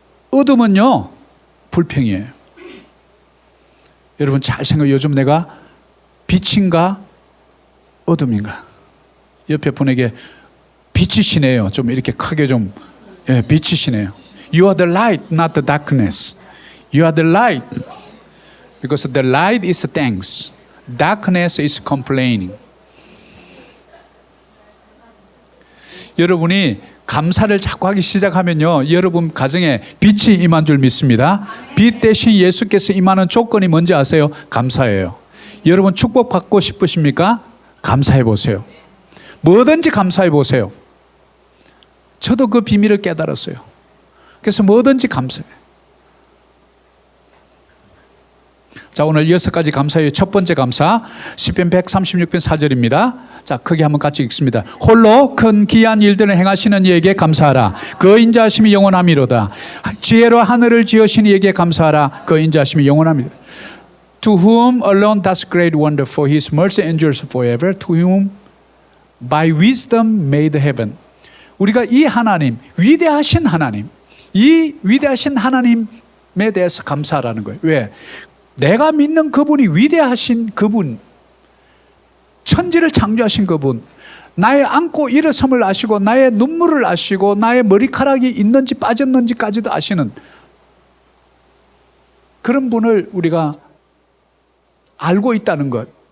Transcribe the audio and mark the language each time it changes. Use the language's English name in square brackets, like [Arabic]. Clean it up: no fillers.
[Korean] 어둠은요, 불평이에요. 여러분 잘 생각해요. 요즘 내가 빛인가 어둠인가? 옆에 분에게 빛이시네요. 좀 이렇게 크게 좀, 빛이시네요. [English] You are the light, not the darkness. You are the light. Because the light is thanks. Darkness is complaining. [Korean] 여러분이 감사를 자꾸 하기 시작하면요, 여러분 가정에 빛이 임한 줄 믿습니다. 빛 대신 예수께서 임하는 조건이 뭔지 아세요? 감사예요. 여러분 축복받고 싶으십니까? 감사해 보세요. 뭐든지 감사해 보세요. 저도 그 비밀을 깨달았어요. 그래서 뭐든지 감사해요. 자, 오늘 6가지 감사의 첫 번째 감사, 시편 136편 4절입니다. 자, 크게 한번 같이 읽습니다. 홀로 큰 기이한 일들을 행하시는 이에게 감사하라. 그 인자하심이 영원함이로다. 지혜로 하늘을 지으신 이에게 감사하라. 그 인자하심이 영원함이로다. [English] To whom alone does great wonder, for his mercy endures forever. To whom by wisdom made heaven. [Korean] 우리가 이 하나님, 위대하신 하나님, 이 위대하신 하나님에 대해서 감사하라는 거예요. 왜? 내가 믿는 그분이 위대하신 그분, 천지를 창조하신 그분, 나의 안고 일어섬을 아시고 나의 눈물을 아시고 나의 머리카락이 있는지 빠졌는지까지도 아시는 그런 분을 우리가 알고 있다는 것.